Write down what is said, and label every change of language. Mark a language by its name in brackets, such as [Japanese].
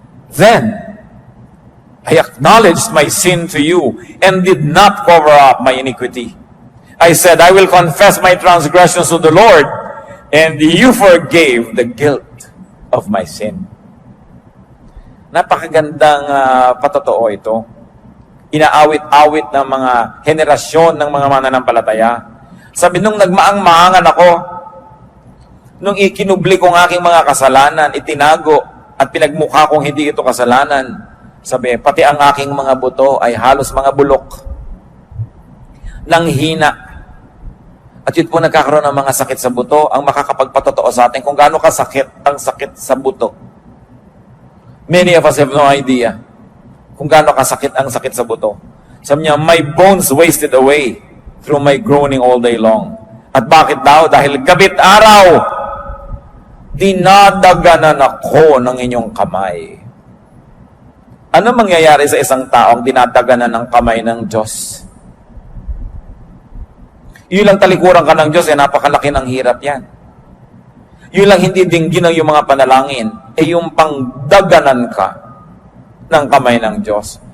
[English] Then I acknowledged my sin to you and did not cover up my iniquity. I said, I will confess my transgressions to the Lord, and you forgave the guilt of my sin. [Filipino] Napakagandang patotoo ito. Inaawit-awit ng mga henerasyon ng mga mananampalataya. Sabi, nung nagmaang-maangan ako, nung ikinubli kong aking mga kasalanan, itinago at pinagmukha kong hindi ito kasalanan, sabi, pati ang aking mga buto ay halos mga bulok ng hina. At yun po nagkakaroon ng mga sakit sa buto, ang makakapagpatotoo sa atin kung gaano kasakit ang sakit sa buto. [English] Many of us have no idea [Filipino] kung gaano kasakit ang sakit sa buto. Sabi niya, [English] my bones wasted away through my groaning all day long. [Filipino] At bakit daw? Dahil gabit araw, dinadaganan ako ng inyong kamay. Ano mangyayari sa isang taong dinadaganan ng kamay ng Diyos? Yun lang talikuran ka ng Diyos, napakalaki ng hirap yan. Yun lang hindi dinggin ng yung mga panalangin, yung pangdaganan ka ng kamay ng Diyos.